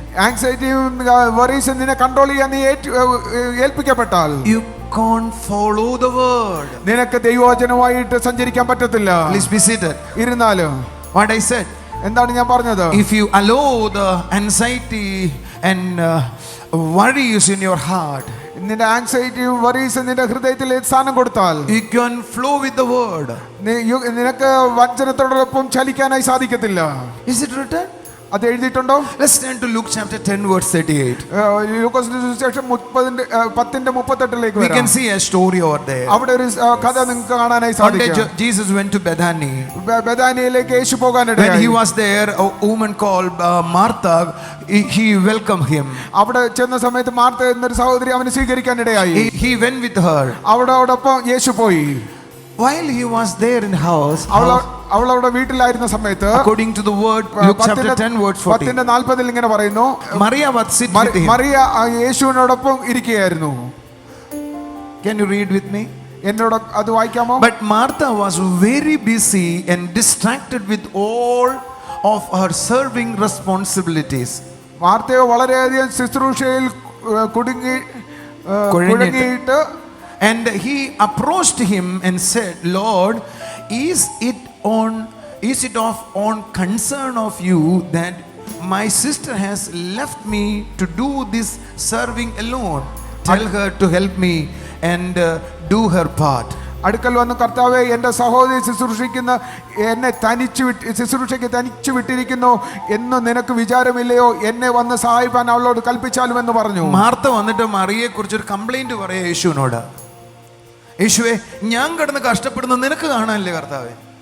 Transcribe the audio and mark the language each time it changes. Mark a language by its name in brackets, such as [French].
[Malayalam] ആങ്സൈറ്റിയും വറീസും നിന്നെ കൺട്രോൾ ചെയ്യാൻ നീ ഏൽപ്പിക്കപ്പെട്ടാൽ [English] you can't follow the word. [Malayalam] നിനക്ക് ദൈവവചനമായിട്ട് സഞ്ചരിക്കാൻ പറ്റത്തില്ല. [English] Please be seated. [Malayalam] ഇരുന്നാലും [English] What I said, [Malayalam] എന്താണ് ഞാൻ പറഞ്ഞത്? [English] if you allow the anxiety and worries in your heart, [Malayalam] നിന്റെ ആങ്സൈറ്റിയും വറീസും നിന്റെ ഹൃദയത്തിൽ സ്ഥാനം കൊടുത്താൽ [English] you can flow with the word. [Malayalam] നിനക്ക് വചനത്തോടൊപ്പം ചലിക്കാനായി സാധിക്കത്തില്ല. [English] Is it written? [Malayalam] അത് എഴുതിയിട്ടുണ്ടോ? [English] Let's turn to Luke chapter 10 verse 38. [Malayalam] ലൂക്കോസിന്റെ സുവിശേഷം 10:38 [English] We can see a story over there. [Malayalam] അവിടെ ഒരു കഥ നിങ്ങൾക്ക് കാണാനായി [English] One day [Malayalam] സാധിക്കും. [English] Jesus went to Bethany. [Malayalam] ബെഥാനിയയിലേക്ക് Yeshu [English] When [Malayalam] പോകാനിടയായി. [English] he was there, a woman called Martha, he welcomed him. [Malayalam] അവിടെ ചെന്ന സമയത്ത് മാർത്ത എന്നൊരു സഹോദരി അവനെ സ്വീകരിക്കാനിടയായി. [English] He went with her. [Malayalam] അവളോടൊപ്പം യേശു പോയി. [English] While he was there in house, [Malayalam] അവളവിടെ വീട്ടിലായിരുന്ന സമയത്ത് [English] according to the word, Luke chapter 10 verse 40, [Malayalam] 10:40 ഇങ്ങനെ പറയുന്നു, [English] Maria was sitting with him. [Malayalam] Mariya യേശുവിനോടൊപ്പം ഇരിക്കുകയായിരുന്നു. [English] Can you read with me? [Malayalam] എന്നോട് അത് വായിക്കാമോ? [English] But Martha was very busy and distracted with all of her serving responsibilities. [Malayalam] മാർത്തയോ വളരെയധികം ശുശ്രൂഷയിൽ കുടുങ്ങിയിട്ട് [English] and he approached him and said, Lord, is it of on concern of you that my sister has left me to do this serving alone? Tell her to help me and do her part. [Malayalam] അടുക്കൽ വന്ന് കർത്താവേ, എൻ്റെ സഹോദരി എന്നെ ശുശ്രൂഷയ്ക്ക് തനിച്ചു വിട്ടിരിക്കുന്നു എന്ന് നിനക്ക് വിചാരമില്ലയോ? എന്നെ വന്ന് സഹായിപ്പാൻ അവളോട് കൽപ്പിച്ചാലും എന്ന് പറഞ്ഞു. മാർത്ത വന്നിട്ട് മറിയെ കുറിച്ച് ഒരു കംപ്ലൈന്റ് പറയാ യേശുവിനോട്. യേശുവേ, ഞാൻ കിടന്ന് കഷ്ടപ്പെടുന്നത് നിനക്ക് കാണാനില്ലേ കർത്താവേ?